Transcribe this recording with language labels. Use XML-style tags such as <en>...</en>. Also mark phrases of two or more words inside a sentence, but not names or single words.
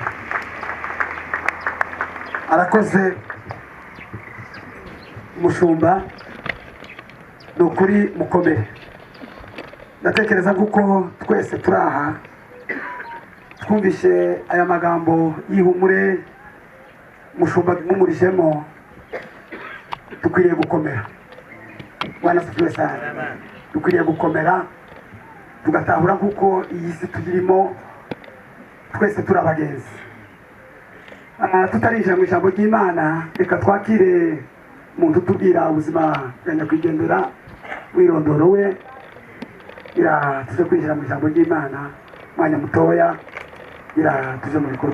<rw>Arakoze umushumba, ni ukuri mukomere. Ndatekereza kuko twese turi aha twumvishe aya magambo y'ihumure umushumba mumurijemo, dukwiriye gukomera.</rw> <sw>Bwana asifiwe sana.</sw> <rw>Dukwiriye gukomera tugatahura kuko iyi si tugirimo twese turi abagenzi. Tutarinjira mu ijambo ry'Imana, reka twakire umuntu utubwira ubuzima bwa nyakwigendera, wirondoro we, tuze kwinjira mu ijambo ry'Imana mwanya mutoya, tuze mu bikorwa.</rw>